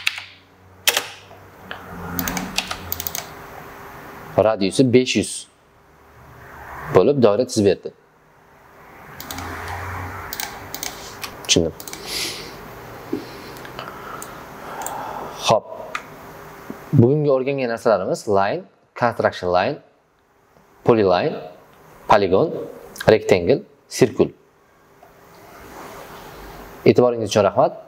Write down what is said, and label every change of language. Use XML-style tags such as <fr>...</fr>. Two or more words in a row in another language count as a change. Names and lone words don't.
<uz>Radiusi 500 bo'lib doira chizib berdi. Tushundim. Xo'p. Bugungi o'rgangan narsalarimiz</uz> <en>line, construction line, polyline, polygon, rectangle, circle.</en> <uz>E'tiboringiz uchun rahmat.</uz>